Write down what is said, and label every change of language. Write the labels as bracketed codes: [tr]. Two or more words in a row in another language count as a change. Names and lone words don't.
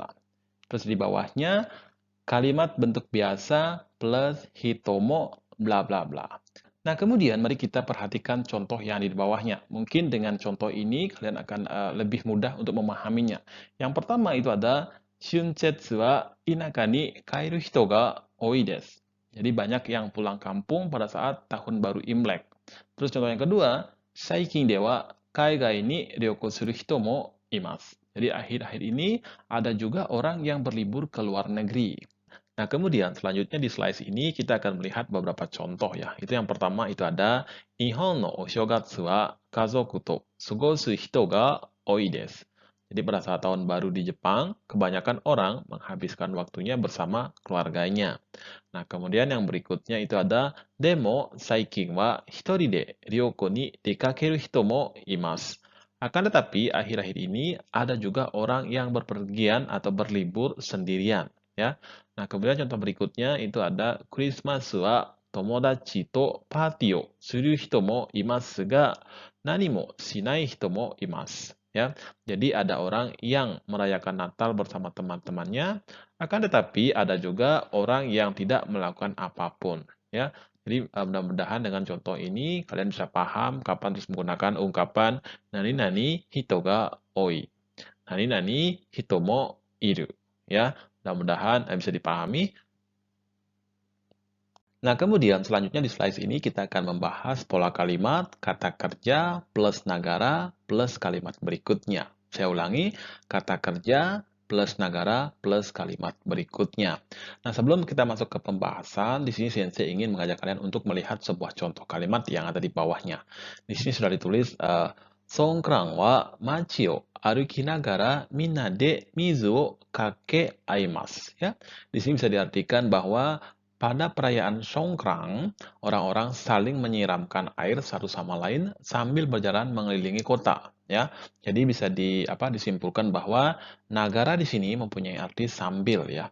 [id] Terus di bawahnya kalimat bentuk biasa plus hitomo bla bla bla. Nah, kemudian mari kita perhatikan contoh yang di bawahnya. Mungkin dengan contoh ini kalian akan lebih mudah untuk memahaminya. Yang pertama itu ada [ja] 春節は田舎に帰る人が多いです. [id] Jadi banyak yang pulang kampung pada saat tahun baru Imlek. Terus contoh yang kedua, [ja] 最近では海外に旅行する人もいます. [id] Jadi akhir-akhir ini ada juga orang yang berlibur ke luar negeri. Nah, kemudian selanjutnya di slide ini kita akan melihat beberapa contoh ya. Itu yang pertama itu ada [ja] 日本のお正月は家族と過ごす人が多いです. [id] Jadi pada saat tahun baru di Jepang, kebanyakan orang menghabiskan waktunya bersama keluarganya. Nah, kemudian yang berikutnya itu ada [ja] でも最近は一人で旅行に出かける人もいます. [id] Akan tetapi akhir-akhir ini ada juga orang yang berpergian atau berlibur sendirian ya. Nah, kemudian contoh berikutnya itu ada [ja] クリスマスは友達とパーティーをする人もいますが何もしない人もいます. [id] Ya, jadi ada orang yang merayakan Natal bersama teman-temannya, akan tetapi ada juga orang yang tidak melakukan apapun. Ya, jadi mudah-mudahan dengan contoh ini kalian bisa paham kapan terus menggunakan ungkapan [ja] 何々人が多い、何々人もいる. [id] Ya, mudah-mudahan bisa dipahami. Nah, kemudian selanjutnya di slide ini kita akan membahas pola kalimat, kata kerja, plus nagara, plus kalimat berikutnya. Saya ulangi, kata kerja, plus nagara, plus kalimat berikutnya. Nah, sebelum kita masuk ke pembahasan, di sini Sensei ingin mengajak kalian untuk melihat sebuah contoh kalimat yang ada di bawahnya. Di sini sudah ditulis, [ja] ソンクランは町を歩きながらみんなで水をかけ合います. [id] Ya, di sini bisa diartikan bahwa pada perayaan Songkran, orang-orang saling menyiramkan air satu sama lain sambil berjalan mengelilingi kota. Ya, jadi bisa disimpulkan bahwa nagara di sini mempunyai arti sambil ya.